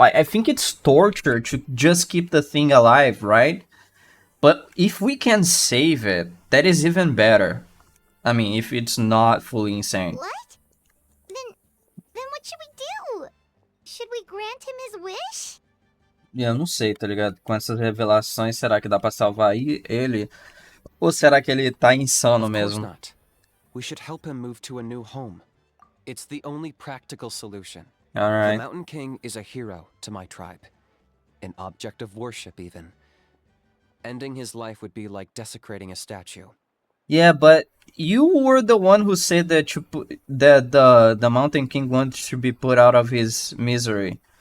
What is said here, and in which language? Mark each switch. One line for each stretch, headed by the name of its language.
English: Like, I think it's torture to just keep the thing alive, right? But if we can save it, that is even better. I mean, if it's not fully insane. What? Then what should we do? Should we grant him his wish?
Portuguese: Eu não sei, tá ligado? Com essas revelações, será que dá pra salvar ele? Ou será que ele tá insano
English: Of course
Portuguese: mesmo?
English: not. We should help him move to a new home. It's the only practical solution. The Alright. Mountain King is a hero to my tribe. An object of worship, even. Ending his life would be like desecrating a statue. Yeah, but you were the one who said that that the Mountain King wants to be put out of his misery.